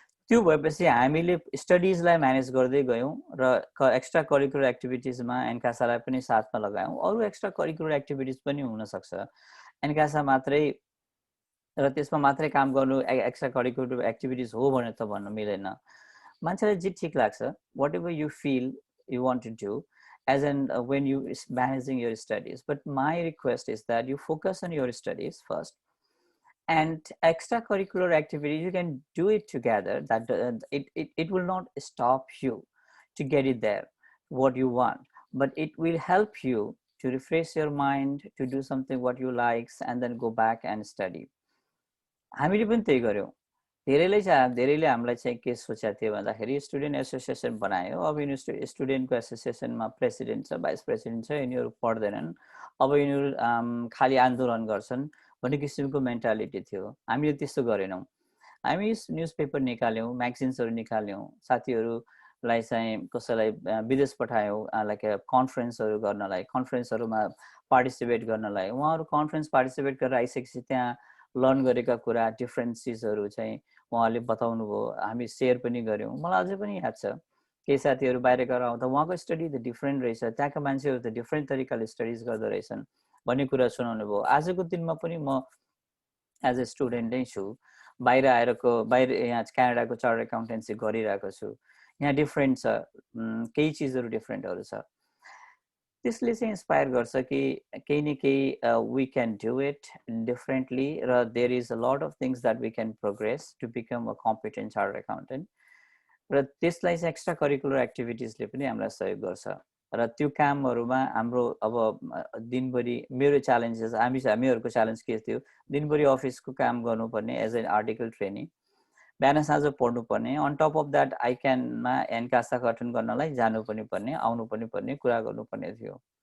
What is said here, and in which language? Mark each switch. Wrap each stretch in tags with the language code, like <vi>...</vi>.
<ne>त्यो भएपछि हामीले स्टडिजलाई म्यानेज गर्दै गयौं र एक्स्ट्रा करिकुलर एक्टिभिटिजमा NCASA लाई पनि साथमा लगायौं. अरु एक्स्ट्रा करिकुलर एक्टिभिटिज पनि हुन सक्छ. NCASA मात्रै र त्यसमा मात्रै काम गर्नु एक्स्ट्रा करिकुलर एक्टिभिटिज हो भने त भन्न मिलेन. मान्छेलाई जे ठीक लाग्छ,</ne> <en>whatever you feel you want to do as in when you is managing your studies. But my request is that you focus on your studies first, and extracurricular activities you can do it together. That it will not stop you to get it there what you want, but it will help you to refresh your mind, to do something what you likes, and then go back and study.</en> <ne>हामीले पनि त्यही गर्यौं. धेरैले हामीलाई चाहिँ के सोचेको थियो भन्दाखेरि स्टुडेन्ट एसोसिएसन बनायो. अब यिनीहरू स्टुडेन्टको एसोसिएसनमा प्रेसिडेन्ट छ, भाइस प्रेसिडेन्ट छ, यिनीहरू पढ्दैनन्, अब यिनीहरू खाली आन्दोलन गर्छन् भन्ने किसिमको मेन्टालिटी थियो. हामीले त्यस्तो गरेनौं. हामी न्युजपेपर निकाल्यौं, म्यागजिन्सहरु निकाल्यौं, साथीहरुलाई चाहिँ कसैलाई विदेश पठायौं लाइक कन्फरेन्सहरु गर्नलाई, कन्फरेन्सहरुमा पार्टिसिपेट गर्नलाई. उहाँहरु कन्फरेन्स पार्टिसिपेट गरेर आइसकेपछि त्यहाँ लर्न गरेका कुरा डिफरेन्ट चिजहरु चाहिँ उहाँले बताउनु भयो. हामी शेयर पनि गर्यौं. मलाई अझै पनि याद छ केही साथीहरु बाहिर गएर आउँदा उहाँको स्टडी त डिफरेन्ट रहेछ, त्यहाँका मान्छेहरु त डिफरेन्ट तरिकाले स्टडीज गर्दै रहेछन् भन्ने कुरा सुनाउनु भयो. आजको दिनमा पनि म</ne> <en>as a student</en> <ne>नै छु. बाहिर यहाँ क्यानाडाको चार्टर्ड एकाउन्टेन्सी गरिरहेको छु. यहाँ डिफरेन्ट छ, केही चिजहरु डिफरेन्टहरु छ. त्यसले चाहिँ इन्स्पायर गर्छ कि केही न केही</ne> <en>we can do it differently र there is a lot of things that we can progress to become a competent chartered accountant.</en> <ne>र त्यसलाई चाहिँ एक्स्ट्रा करिकुलर एक्टिभिटिजले पनि हामीलाई सहयोग गर्छ. र त्यो कामहरुमा हाम्रो अब दिनभरि मेरो च्यालेन्जेस हामीहरुको च्यालेन्ज के थियो, दिनभरि अफिसको काम गर्नुपर्ने</ne> <en>as an article trainee,</en> <ne>बिहान साँझ पढ्नुपर्ने,</ne> <en>on top of that</en> <ne>आइक्यानमा एनकासा गठन गर्नलाई जानु पनि पर्ने, आउनु पनि पर्ने, कुरा गर्नुपर्ने थियो।</ne>